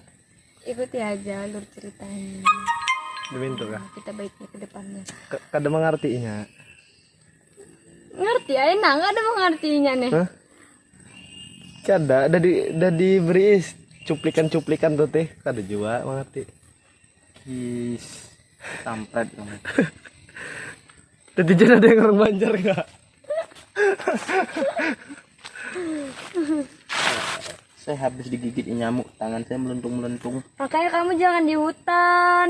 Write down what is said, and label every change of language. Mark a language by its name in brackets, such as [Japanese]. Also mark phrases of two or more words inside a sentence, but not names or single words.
[Indonesian] Ikuti aja alur ceritanya. Demi itu kah? Kita baiknya ke depannya. [Banjar] Kada mengartinya. Ngerti ay, nang ada mengertinya nih. Hah? Kada, dah diberi cuplikan-cuplikan tuh teh, kada juga mengerti. [Indonesian] Is sampret kamu. Tadi jangan ada yang orang Banjar enggak? Saya habis digigit nyamuk, tangan saya melentung-melentung. Makanya kamu jangan di hutan.